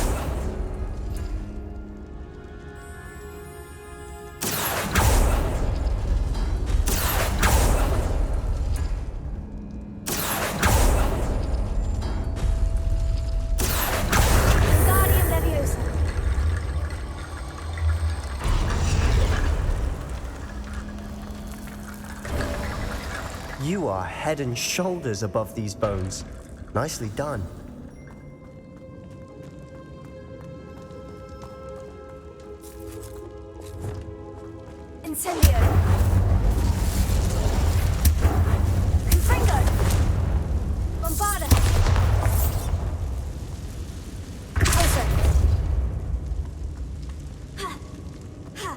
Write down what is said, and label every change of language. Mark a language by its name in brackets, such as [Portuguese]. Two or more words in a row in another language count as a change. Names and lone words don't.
[English] Wingardium Leviosa. You are head and shoulders above these bones. Nicely done. Incendio. Confringo. Bombarda. Pulsar. Ha. Ha.